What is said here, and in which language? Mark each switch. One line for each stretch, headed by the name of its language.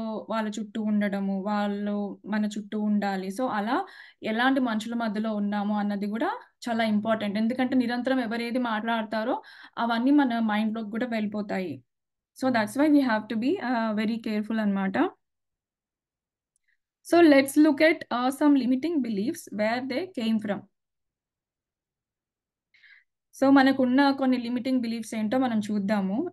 Telugu: వాళ్ళ చుట్టూ ఉండడము, వాళ్ళు మన చుట్టూ ఉండాలి. సో, అలా ఎలాంటి మనుషుల మధ్యలో ఉన్నాము అన్నది గూడా చాలా ఇంపార్టెంట్. ఎందుకంటే నిరంతరం ఎవరేది మాట్లాడతారో అవన్నీ మన మైండ్‌లోకి గూడా వెళ్ళిపోతాయి.
English: So, that's why we have to be very careful అనమాట. So let's look at some limiting beliefs where they came from.
Telugu: So మనకున్న కొన్ని లిమిటింగ్ బిలీఫ్స్ ఏంటో మనం చూద్దాము.